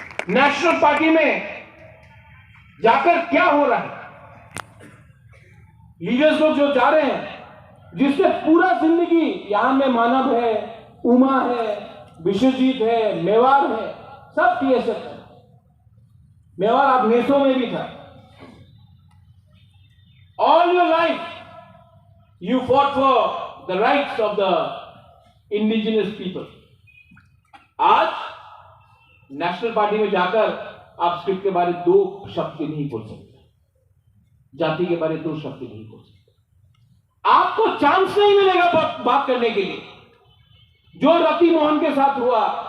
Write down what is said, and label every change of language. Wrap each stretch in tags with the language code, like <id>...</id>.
<hi>National party में जाकर क्या हो रहा है? लीडर्स लोग जो जा रहे हैं, जिससे पूरा जिंदगी यहां में मानव है, उमा है, विश्वजीत है, मेवाड़ है, सब टीएसएफ है। मेवाड़ आप नेसो में भी था।</hi> <en>All your life you fought for the rights of the indigenous people.</en> <hi>आज नेशनल पार्टी में जाकर आप स्क्रिप्ट के बारे 2 शब्द नहीं बोल सकते, जाति के बारे 2 शब्द नहीं बोल सकते। आपको चांस नहीं मिलेगा बात करने के लिए। जो रति मोहन के साथ हुआ,</hi>